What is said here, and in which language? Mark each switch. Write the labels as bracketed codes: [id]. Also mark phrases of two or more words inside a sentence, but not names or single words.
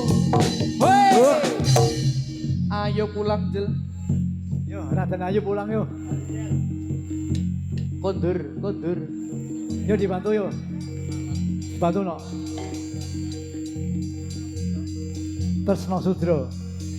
[id] Hoi. Ayo pulang Jel. [jv] Yo, Raden Ayu pulang yo. Kondur kondur. Yo dibantu yo. Bantu no. Tresno Sudra.